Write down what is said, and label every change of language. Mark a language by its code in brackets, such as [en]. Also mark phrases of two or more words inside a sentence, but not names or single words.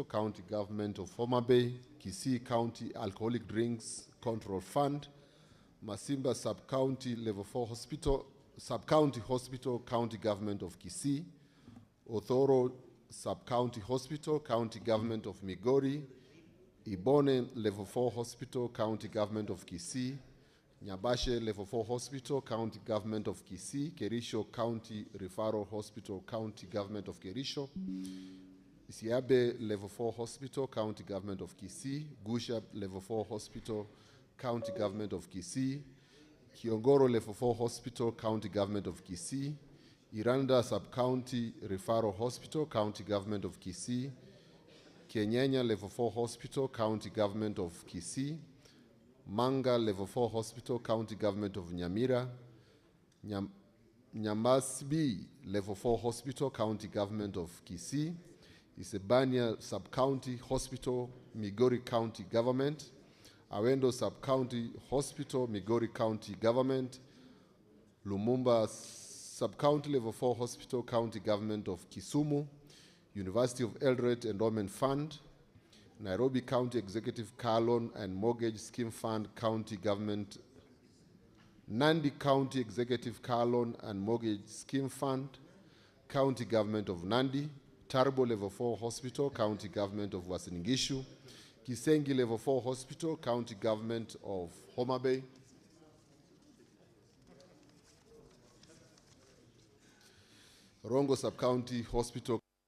[en] County Government of Homa Bay, Kisii County Alcoholic Drinks Control Fund, Masimba Sub-County Level 4 Hospital, Sub-County Hospital, County Government of Kisii, Othoro Sub-County Hospital, County Government of Migori, Ibone Level 4 Hospital, County Government of Kisii, Nyabashe Level 4 Hospital, County Government of Kisii. Kerisho County Referral Hospital, County Government of Kerisho. Isiabe Level 4 Hospital, County Government of Kisii. Gusha Level 4 Hospital, County Government of Kisii. Kiongoro Level 4 Hospital, County Government of Kisii. Iranda Sub-County Referral Hospital, County Government of Kisii. Kenyanya Level 4 Hospital, County Government of Kisii. Manga Level 4 Hospital, County Government of Nyamira. Nyamasbi Level 4 Hospital, County Government of Kisii. Isebania Sub-County Hospital, Migori County Government. Awendo Sub-County Hospital, Migori County Government. Lumumba Sub-County Level 4 Hospital, County Government of Kisumu. University of Eldoret Endowment Fund. Nairobi County Executive Car Loan and Mortgage Scheme Fund, County Government. Nandi County Executive Car Loan and Mortgage Scheme Fund, County Government of Nandi. Tarbo Level 4 Hospital, County Government of Uasin Gishu. Kisengi Level 4 Hospital, County Government of Homa Bay. Rongo Sub-County Hospital.